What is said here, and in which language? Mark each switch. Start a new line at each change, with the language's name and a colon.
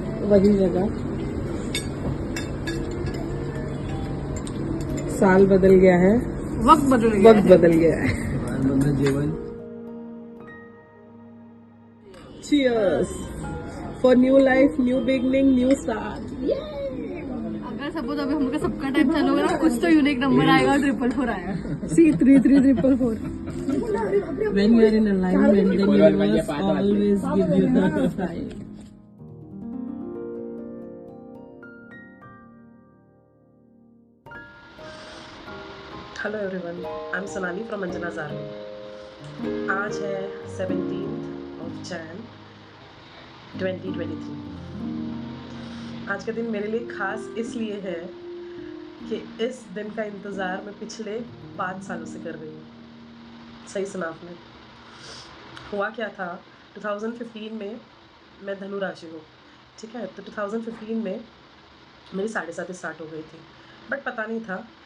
Hindi: वही जगह, साल बदल गया है, वक्त बदल गया है।
English: Cheers for new life, new beginning, new start.
Hindi: अगर सपोज अभी हमका सबका टाइम चालू होगा ना, कुछ तो यूनिक नंबर आएगा और 444 आएगा।
English: See 33444. When you are in alignment, then universe always give you the time. Hello everyone, I am Sonali from Anjana's army.
Hindi: आज है 17th of Jan 2023। आज का दिन मेरे लिए खास इसलिए है कि इस दिन का इंतज़ार मैं पिछले 5 सालों से कर रही हूँ। सही सुना आपने। हुआ क्या था, 2015 में मैं धनु राशि हूँ, ठीक है। तो 2015 में मेरी 7.5 स्टार्ट हो गई थी, बट पता नहीं था।